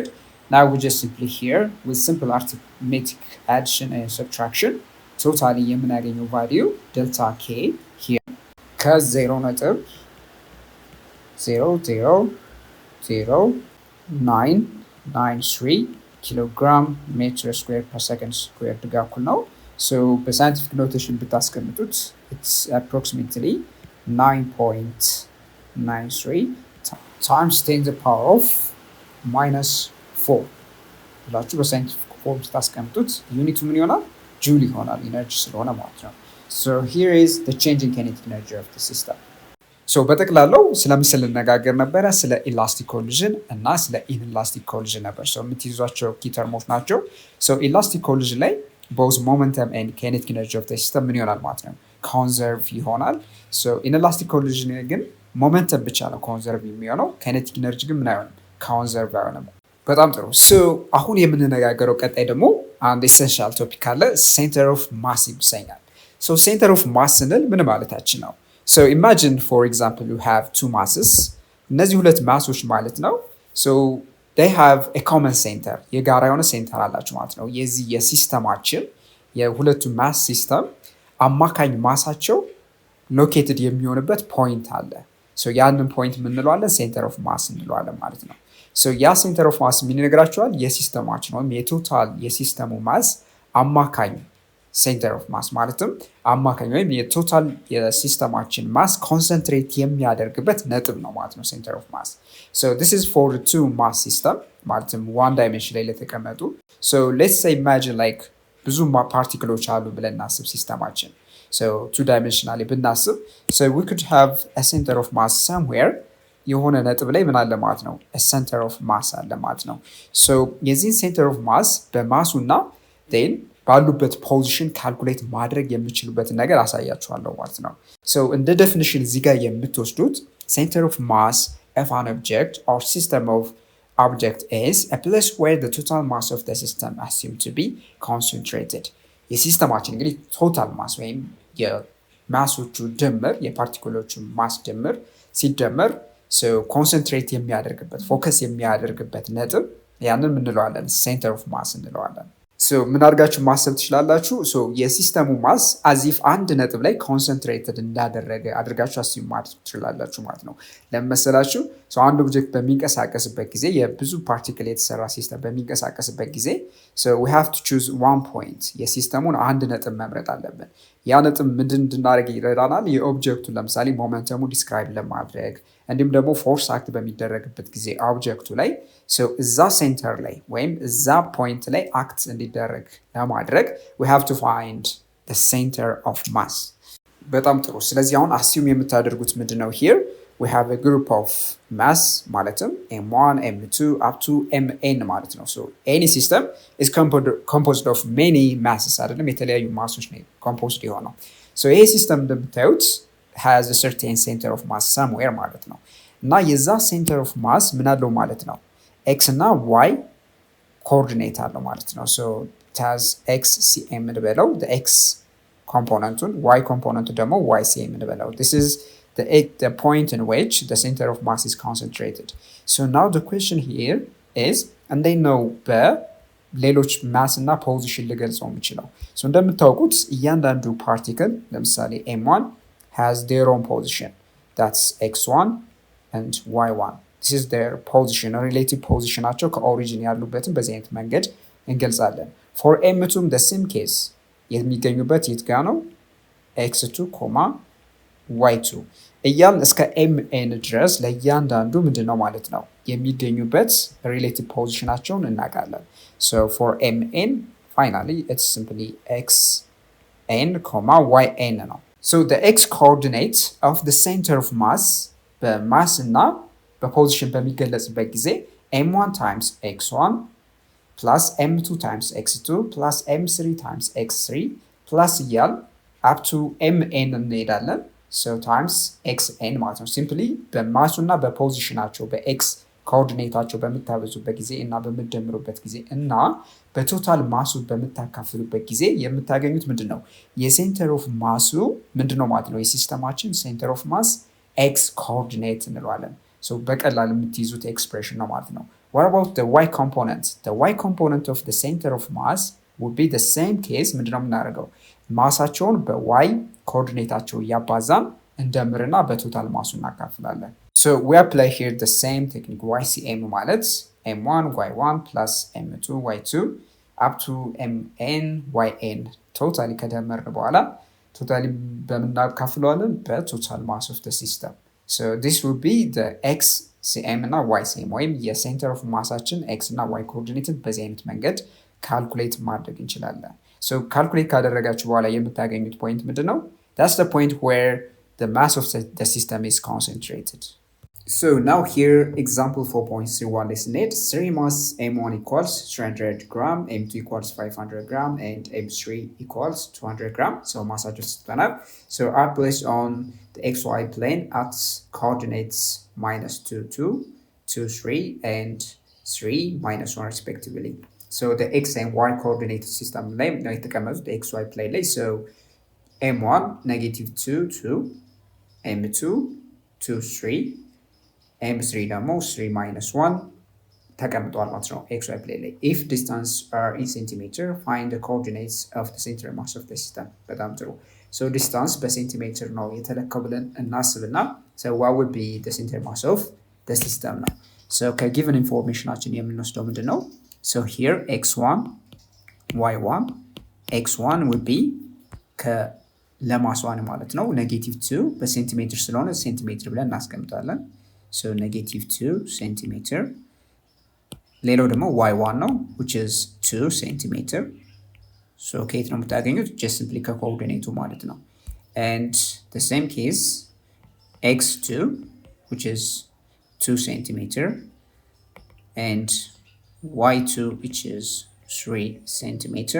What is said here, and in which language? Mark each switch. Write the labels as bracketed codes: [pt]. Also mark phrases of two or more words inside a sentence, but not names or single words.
[en] Now we just simply here with simple arithmetic addition and subtraction totally የምናገኘው value delta k here ከ0.00093 kilogram meter squared per second squared [am] ጋር እኩል ነው. So በሳይንቲፊክ ኖቴሽን ብታስቀምጡት [en] it's approximately 9.93 times 10 to the power of minus 4 [am] ብላችሁ በሳይንቲፊክ ፎርም ስታስቀምጡት ዩኒቱ ምን ይሆናል? ጁል ይሆናል፣ ኢነርጂ ስለሆነ ማለት ነው። [en] So here is the changing kinetic energy of the system. [am] So በጠቅላላው ስለ ምስል ልነጋገር ነበረ፣ ስለ [en] elastic collision [am] እና ስለ [en] inelastic collision [am] ነበር። So የምትይዟቸው ኪ ተርሞች ናቸው። So [en] elastic collision [am] ላይ [en] both momentum and kinetic energy of the system [am] ምን ይሆናል ማለት ነው? ኮንዘርቭ ይሆናል። So [en] inelastic collision [am] ግን ሞመንተም ብቻ ነው ኮንዘርቭ የሚሆነው፣ [en] kinetic energy [am] ግን ምን አይሆንም? ኮንዘርቭ አይሆንም። በጣም ጥሩ። So አሁን የምንነጋገረው ቀጣይ ደግሞ አንድ [en] essential topic [am] አለ፣ [en] center of mass [am] ይሰኛል። So [en] center of mass [am] ስንል ምን ማለታችን ነው? [en] So imagine for example you have two masses. [am] እነዚህ ሁለት ማሶች ማለት ነው። [en] So they have a common center. [am] የጋራ የሆነ ሴንተር አላቸው ማለት ነው። የዚህ የሲስተማችን የሁለቱ ማስ ሲስተም አማካኝ ማሳቸው ሎኬትድ የሚሆንበት ፖይንት አለ። So ያንን ፖይንት ምን እንለዋለን? [en] center of mass [am] እንለዋለን ማለት ነው። So ያ [en] center of mass [am] ምን ይነግራቸዋል? የሲስተማችን ወይም የቶታል የሲስተሙ ማስ አማካኝ [en] center of mass [am] ማለትም አማካኝ ወይም የቶታል የሲስተማችን ማስ ኮንሰንትሬት የሚያደርግበት ነጥብ ነው ማለት ነው [en] center of mass። So this is for the two mass system [am] ማለትም [en] one dimension [am] ላይ ለተቀመጡ። [en] So let's say imagine like [am] ብዙ ፓርቲክሎች አሉ ብለን እናስብ ሲስተማችን። [en] So two dimensionally [am] ብናስብ [en] so we could have a center of mass somewhere [am] የሆነ ነጥብ ላይ ምን አለ ማለት ነው? [en] a center of mass [am] አለ ማለት ነው። So የዚህን [en] center of mass [am] በማሱና then ባሉበት ፖዚሽን ካልኩሌት ማድረግ የምችሉበትን ነገር አሳያችኋለሁ ማለት ነው። So እንደ ዴፊኒሽን እዚህ ጋር የምትወስዱት [en] center of mass of an object or system of object is a place where the total mass of the system assumed to be concentrated. [am] የሲስተማችን እንግዲህ [en] total mass [am] ወይም የማሶቹ ድምር የፓርቲክሎቹ ማስ ድምር ሲደመር so ኮንሰንትሬት የሚያደርግበት ፎከስ የሚያደርግበት ነጥብ ያንን ምን እንለዋለን? [en] center of mass [am] እንለዋለን። So ምን አድርጋችሁ ማሰብ ትችላላችሁ? So የሲስተሙ ማስ አዚፍ አንድ ነጥብ ላይ ኮንሰንትሬትድ እንዳደረገ አድርጋችሁ አስዩም ማድረግ ትችላላችሁ ማለት ነው። ለምን መሰላችሁ? So አንድ ኦብጀክት በሚንቀሳቀስበት ጊዜ የብዙ ፓርቲክል የተሰራ ሲስተም በሚንቀሳቀስበት ጊዜ [en] so we have to choose one point [am] የሲስተሙን አንድ ነጥብ መምረጥ አለብን። ያ ነጥብ ምንድን እንድናደርግ ይረዳናል? የኦብጀክቱን ለምሳሌ ሞመንተሙ ዲስክራይብ ለማድረግ እንዲሁም ደግሞ [en] force act [am] በሚደረግበት ጊዜ ኦብጀክቱ ላይ so እዛ ሴንተር ላይ ወይም እዛ ፖይንት ላይ አክት እንዲደረግ ለማድረግ [en] we have to find the center of mass። [am] በጣም ጥሩ። ስለዚህ አሁን አስዩም የምታደርጉት ምንድነው? [en] here we have a group of mass ማለትም m1 m2 up to mn [am] ማለት ነው። [en] so any system is composed of many masses [am] አይደለም፣ የተለያዩ ማሶች ነው [en] composed የሆነው። so [am] ይሄ ሲስተም እንደምታዩት [en] has a certain center of mass somewhere [am] ማለት ነው። እና የዛ [en] center of mass [am] ምን አለው ማለት ነው? [en] x እና y coordinate [am] አለው ማለት ነው። [en] so it has x cm እንበለው the x componentን y component ደግሞ y cm እንበለው። this is the point in which the center of mass is concentrated. So now the question here is [am] እንዴት ነው በሌሎች ማስ እና ፖዚሽን ልገልጸው የምችለው? እንደምታውቁት እያንዳንዱ ፓርቲክል ለምሳሌ [en] m1 has their own position, that's x1 and y1. this is their position, [am] relative positionናቸው ከኦሪጂን ያሉበትን በዚህ አይነት መንገድ እንገልጻለን። [en] for m2 the same case [am] የሚገኙበት የት ጋ ነው? x2 y2 እያልን እስከ mn ድረስ ለእያንዳንዱ ምንድነው ማለት ነው የሚገኙበት ሪሌቲቭ ፖዚሽናቸውን እናውቃለን። [en] so for mn finally it's simply xn, yn ነው። so the x coordinate of the center of mass [am] በማስ እና በፖዚሽን በሚገለጽበት ጊዜ [en] m1 times x1 plus m2 times x2 plus m3 times x3 plus እያል up to mn [am] እንሄዳለን። [en] so times xn [am] ማለት ነው። ሲምፕሊ በማሱ እና በፖዚሽናቸው በኤክስ ኮኦርዲኔታቸው በምታበዙበት ጊዜ እና በምትደምሩበት ጊዜ እና በቶታል ማሱ በምታካፍሉበት ጊዜ የምታገኙት ምንድነው? የሴንተር ኦፍ ማሱ ምንድነው ማለት ነው? የሲስተማችን [en] center of mass x coordinate [am] እንለዋለን። so በቀላል የምትይዙት ኤክስፕሬሽን ነው ማለት ነው። [en] what about the y component? the y component of the center of mass would be the same case. [am] ምንድነው የምናደርገው? ማሳቸውን በዋይ ኮኦርዲኔታቸው እያባዛን እንደምርና በቶታል ማሱ እናካፍላለን። [en] so we apply here the same technique. [am] ycm ማለት [en] m1 y1 plus m2 y2 up to mn yn [am] ቶታሊ ከደመርን በኋላ ቶታሊ በምናካፍለዋለን በቶታል ማስ [en] of the system. so this will be the xcm [am] እና ycm ወይም የሴንተር ኦፍ ማሳችን x እና y ኮኦርዲኔትን በዚህ አይነት መንገድ ካልኩሌት ማድረግ እንችላለን። so ካልኩሌት ካደረጋችሁ በኋላ የምታገኙት ፖይንት ምንድነው? [en] that's the point where the mass of the system is concentrated. so now here example 4.31 lesson 8. 3 mass m1 equals 300 gram, m2 equals 500 gram and m3 equals 200 gram. so [am] massaቸው ስትጠናብ [en] so are placed on the xy plane at coordinates -2 2 2 3 and 3 -1 respectively. so the x and y coordinate system [am] ላይ ነው የተቀመጡት [en] xy plane ላይ so m1 -2 2 m2 2 3 m3 ደግሞ 3 -1 [am] ተቀምጧል ማለት ነው [en] xy plane ላይ። if distance are in centimeter find the coordinates of the center mass of the system. [am] በጣም ጥሩ so distance በሴንቲሜትር ነው የተለካው ብለን እናስብና [en] so what would be the center mass of the system [am] ነው። so ከgiven informationናችን የምንወስደው ምንድነው? [en] so here x1 y1 x1 would be [am] ለማስዋን ማለት ነው -2 በሴንቲሜትር ስለሆነ ሴንቲሜትር ብለን እናስቀምጣለን። [en] so -2 centimeter. [am] ሌላው ደግሞ y1 ነው [en] which is 2 centimeter. [am] so ከየት ነው የምታገኙት? [en] just simply [am] ከኮኦርዲኔቱ ማለት ነው። [en] and the same case x2 which is 2 centimeter and y2 which is 3 centimeter.